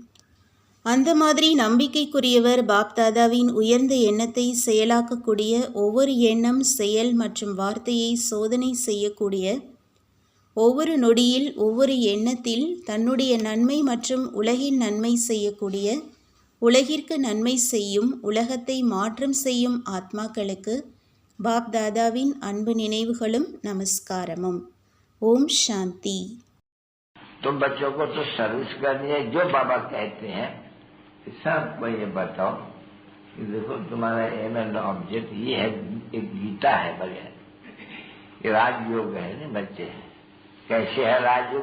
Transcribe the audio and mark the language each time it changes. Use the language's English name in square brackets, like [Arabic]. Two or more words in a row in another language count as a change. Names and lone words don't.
[Tamil] அந்த மாதிரி நம்பிக்கைக்குரியவர் பாப்தாதாவின் உயர்ந்த எண்ணத்தை செயலாக்கக்கூடிய, ஒவ்வொரு எண்ணம், செயல் மற்றும் வார்த்தையை சோதனை செய்யக்கூடிய, ஒவ்வொரு நொடியில் ஒவ்வொரு எண்ணத்தில் தன்னுடைய நன்மை மற்றும் உலகின் நன்மை செய்யக்கூடிய, உலகிற்கு நன்மை செய்யும், உலகத்தை மாற்றம் செய்யும் ஆத்மாக்களுக்கு பாப்தாதாவின் அன்பு நினைவுகளும் நமஸ்காரமும். ஓம் சாந்தி. [Hindi] तुम बच्चों को तो सर्विस करनी है, जो बाबा कहते हैं सबको ये बताओ कि देखो तुम्हारा [English] aim and object [Hindi] ये है, एक गीता है बढ़िया, ये राजयोग है ना बच्चे। कैसे है राजयोग?